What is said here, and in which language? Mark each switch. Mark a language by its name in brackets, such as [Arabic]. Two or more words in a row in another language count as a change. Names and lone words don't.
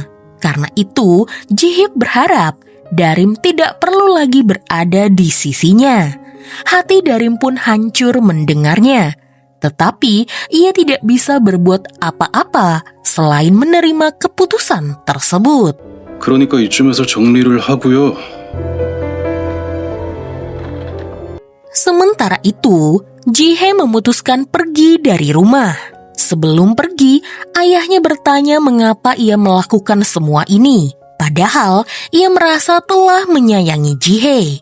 [Indonesian] Karena itu, Ji-hyuk berharap Darim tidak perlu lagi berada di sisinya. Hati Darim pun hancur mendengarnya. Tetapi ia tidak bisa berbuat apa-apa selain menerima keputusan tersebut. [Korean] 그러니까 이쯤에서 정리를 하고요. [Indonesian] Sementara itu, Ji-hae memutuskan pergi dari rumah. Sebelum pergi, ayahnya bertanya mengapa ia melakukan semua ini. Padahal ia merasa telah menyayangi Ji-hae.